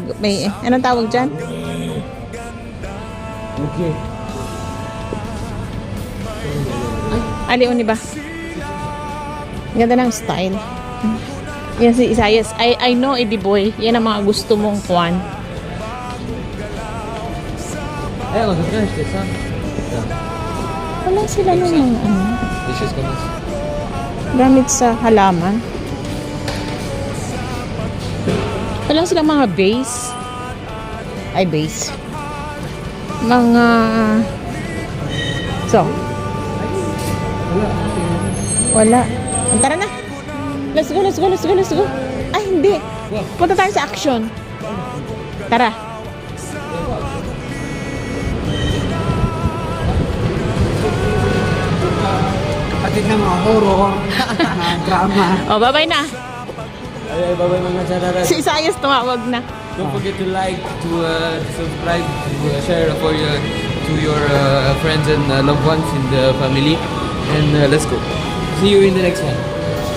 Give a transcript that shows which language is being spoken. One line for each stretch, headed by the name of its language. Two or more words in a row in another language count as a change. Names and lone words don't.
Filipino: May, anong tawag dyan? Okay. Aliuni ba? Ang ganda ng style. Yan si Isayas.
English: I know, Eddie Boy.
Filipino: Yan ang mga gusto mong kuwan.
French: Eh, on se cache, c'est ça.
Filipino: Wala sila ng mga ano,
French: Des choses comme ça.
Filipino: gamit sa halaman. Wala silang mga base. Ay, base. Mga... So. Wala. Tara na.
English: Let's go, let's go, let's go, let's go.
Filipino: Ay, hindi. Punta tayo sa action. Tara. Kapatid ng mga horror, mga drama. O, bye-bye na. Ay, bye-bye mga chararas. Si Isayas tumawag na.
English: Don't forget to like, to subscribe, to share for to your friends and loved ones in the family. And let's go. See you in the next one.